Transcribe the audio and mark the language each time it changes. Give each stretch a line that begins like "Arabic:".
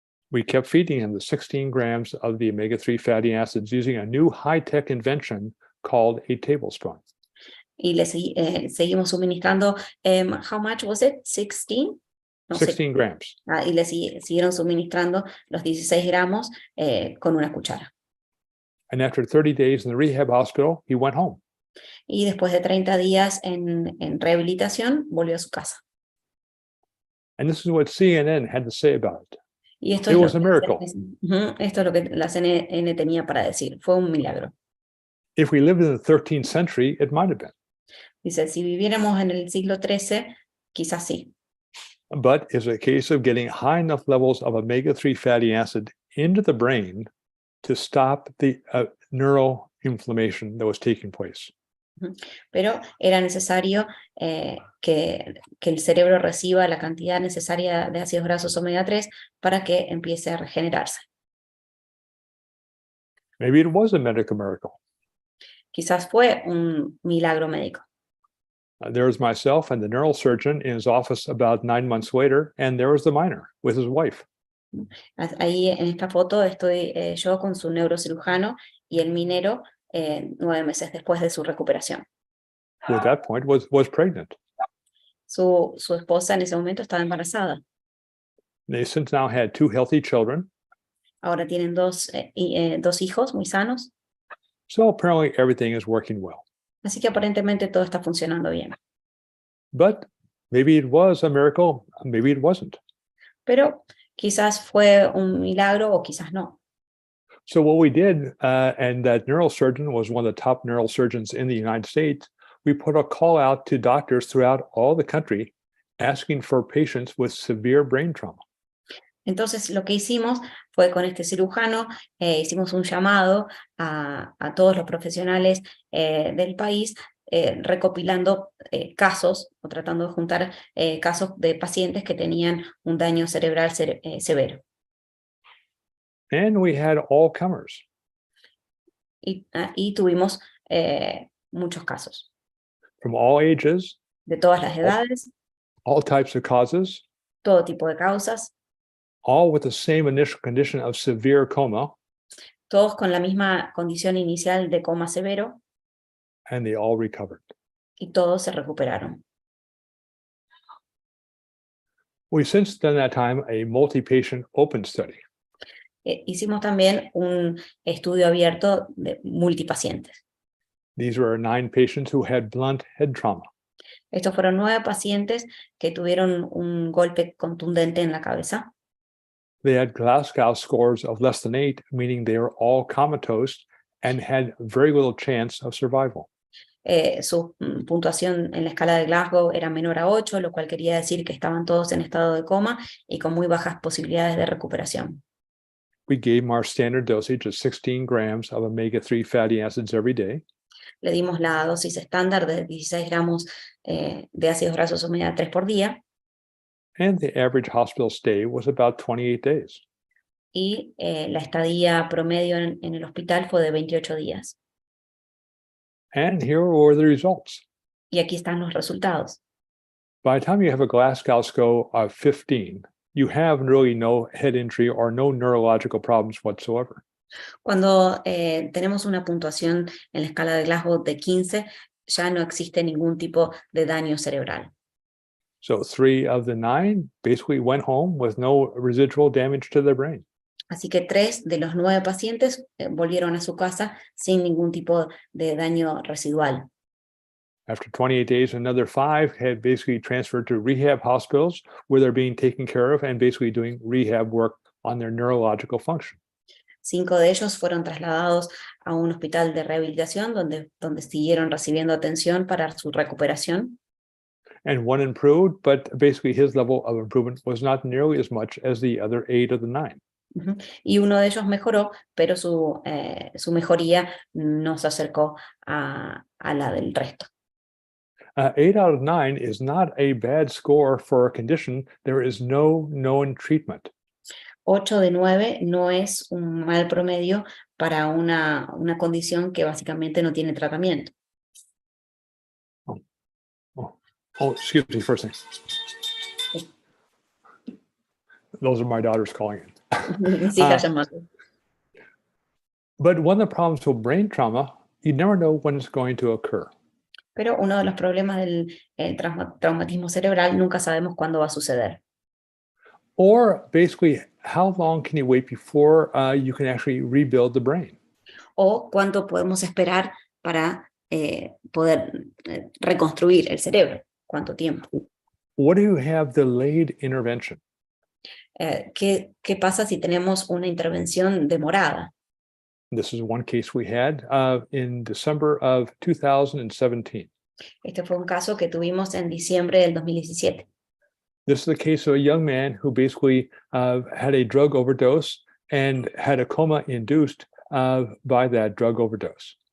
English: We kept feeding him the 16 grams of the omega-3 fatty acids using a new high-tech invention called a tablespoon.
Spanish: Y le seguimos suministrando,
English: how much was it? 16? No, 16 grams.
Spanish: Y le siguieron suministrando los 16 gramos con una cuchara.
English: And after 30 days in the rehab hospital, he went home.
Spanish: Y después de 30 días en rehabilitación, volvió a su casa.
English: And this is what CNN had to say about it.
Spanish: Y esto
English: It
Spanish: es
English: was a miracle.
Spanish: Esto es lo que la CNN tenía para decir. Fue un milagro.
English: If we lived in the 13th century, it might have been.
Spanish: Dice, si viviéramos en el siglo XIII, quizás sí.
English: But it's a case of getting high enough levels of omega-3 fatty acid into the brain to stop the neural inflammation that was taking place.
Spanish: Pero era necesario que el cerebro reciba la cantidad necesaria de ácidos grasos omega 3 para que empiece a regenerarse.
English: Maybe it was a medical miracle.
Spanish: Quizás fue un milagro médico.
English: There was myself and the neural surgeon in his office about 9 months later, and there was the miner with his wife.
Spanish: Ahí en esta foto estoy yo con su neurocirujano y el minero 9 meses después de su recuperación.
English: Who at that point was pregnant.
Spanish: Su esposa en ese momento estaba embarazada.
English: They since now had 2 healthy children.
Spanish: Ahora tienen dos hijos muy sanos.
English: So apparently everything is working well.
Spanish: Así que aparentemente todo está funcionando bien.
English: But maybe it was a miracle, maybe it wasn't.
Spanish: Pero quizás fue un milagro o quizás no.
English: So what we did, and that neurosurgeon was one of the top neurosurgeons in the United States, we put a call out to doctors throughout all the country asking for patients with severe brain trauma.
Spanish: Entonces lo que hicimos fue con este cirujano, hicimos un llamado a todos los profesionales del país, recopilando casos o tratando de juntar casos de pacientes que tenían un daño cerebral severo.
English: And we had all comers.
Spanish: Y tuvimos muchos casos.
English: From all ages.
Spanish: De todas las edades.
English: All types of causes.
Spanish: Todo tipo de causas.
English: All with the same initial condition of severe coma.
Spanish: Todos con la misma condición inicial de coma severo.
English: And they all recovered.
Spanish: Y todos se recuperaron.
English: We since done that time a multi-patient open study.
Spanish: Hicimos también un estudio abierto de multipacientes.
English: These were 9 patients who had blunt head trauma.
Spanish: Estos fueron 9 pacientes que tuvieron un golpe contundente en la cabeza.
English: They had Glasgow scores of less than 8, meaning they were all comatose and had very little chance of survival.
Spanish: Su puntuación en la escala de Glasgow era menor a 8, lo cual quería decir que estaban todos en estado de coma y con muy bajas posibilidades de recuperación.
English: We gave them our standard dosage of 16 grams of omega-3 fatty acids every day.
Spanish: Le dimos la dosis estándar de 16 gramos de ácidos grasos omega 3 por día.
English: And the average hospital stay was about 28 days.
Spanish: Y la estadía promedio en el hospital fue de 28 días.
English: And here were the results.
Spanish: Y aquí están los resultados.
English: By the time you have a Glasgow score of 15, you have really no head injury or no neurological problems whatsoever.
Spanish: Cuando tenemos una puntuación en la escala de Glasgow de 15, ya no existe ningún tipo de daño cerebral.
English: So 3 of the 9 basically went home with no residual damage to their brain.
Spanish: Así que 3 de los 9 pacientes volvieron a su casa sin ningún tipo de daño residual.
English: After 28 days, another 5 had basically transferred to rehab hospitals where they're being taken care of and basically doing rehab work on their neurological function.
Spanish: 5 de ellos fueron trasladados a un hospital de rehabilitación donde siguieron recibiendo atención para su recuperación.
English: And 1 improved, but basically his level of improvement was not nearly as much as the other 8 of the 9.
Spanish: Y uno de ellos mejoró, pero su mejoría no se acercó a la del resto.
English: 8 out of 9 is not a bad score for a condition. There is no known treatment.
Spanish: 8 de 9 no es un mal promedio para una condición que básicamente no tiene tratamiento.
English: Oh, excuse me, first thing. Those are my daughters calling in.
Spanish: Mis hijas llamando.
English: But one of the problems with brain trauma, you never know when it's going to occur.
Spanish: Pero uno de los problemas del traumatismo cerebral, nunca sabemos cuándo va a suceder.
English: Or basically, how long can you wait before you can actually rebuild the brain?
Spanish: O cuánto podemos esperar para poder reconstruir el cerebro. ¿Cuánto tiempo?
English: What do you have delayed intervention?
Spanish: ¿Qué pasa si tenemos una intervención demorada?
English: This is one case we had in December of 2017.
Spanish: Este fue un caso que tuvimos en diciembre del 2017.
English: This is the case of a young man who basically had a drug overdose and had a coma induced by that drug overdose.